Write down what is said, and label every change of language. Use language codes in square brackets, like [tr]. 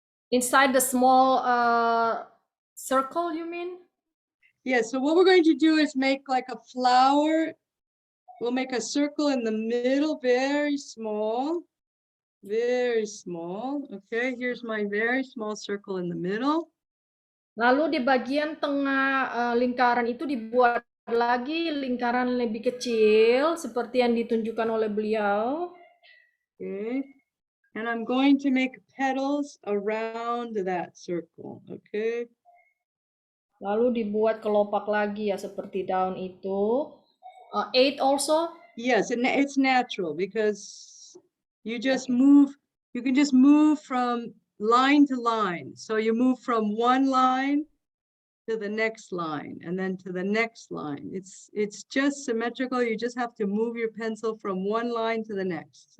[en] Inside the small circle, you mean? Yeah, so what we're going to do is make like a flower. We'll make a circle in the middle, very small. Very small. Okay, here's my very small circle in the middle. [id] Lalu di bagian tengah lingkaran itu dibuat lagi lingkaran lebih kecil seperti yang ditunjukkan oleh beliau. [en] Okay, and I'm going to make petals around that circle. Okay. [id] Lalu dibuat kelopak lagi ya seperti daun itu. [en] 8 also? Yes, and it's natural because you just move, you can just move from line to line. So you move from one line to the next line and then to the next line. It's just symmetrical. You just have to move your pencil from one line to the next.